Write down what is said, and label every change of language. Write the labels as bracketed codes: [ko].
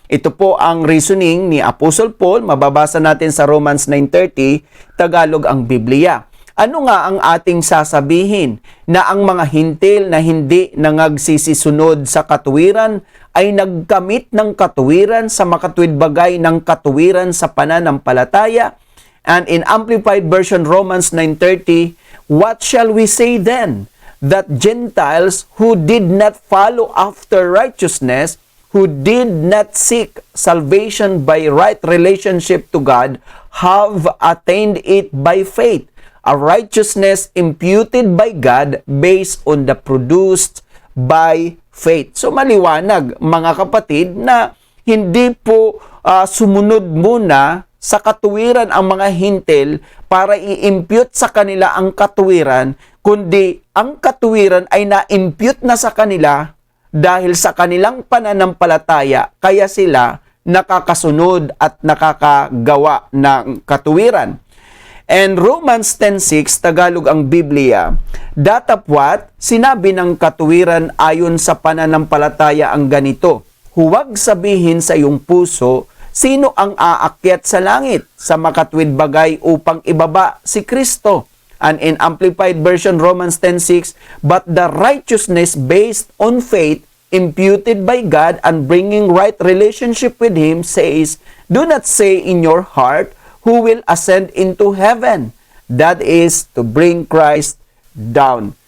[tl] Ito po ang reasoning ni Apostle Paul, mababasa natin sa Romans 9:30, Tagalog ang Biblia. Ano nga ang ating sasabihin? Na ang mga hintil na hindi nangagsisisunod sa katuwiran ay nagkamit ng katuwiran sa makatuwid bagay ng katuwiran sa pananampalataya? [en] And in Amplified Version Romans 9:30, what shall we say then? That Gentiles who did not follow after righteousness, who did not seek salvation by right relationship to God, have attained it by faith, a righteousness imputed by God based on the produced by faith. [tl] So maliwanag mga kapatid na hindi po sumunod muna sa katuwiran ang mga hintil para i-impute sa kanila ang katuwiran, kundi ang katuwiran ay na-impute na sa kanila dahil sa kanilang pananampalataya, kaya sila nakakasunod at nakakagawa ng katuwiran. And Romans 10:6, Tagalog ang Biblia, datapwat, sinabi ng katuwiran ayon sa pananampalataya ang ganito, huwag sabihin sa iyong puso, sino ang aakyat sa langit sa makatwid bagay upang ibaba si Kristo? [en] And in Amplified Version Romans 10:6, but the righteousness based on faith imputed by God and bringing right relationship with Him says, do not say in your heart, who will ascend into heaven? That is to bring Christ down.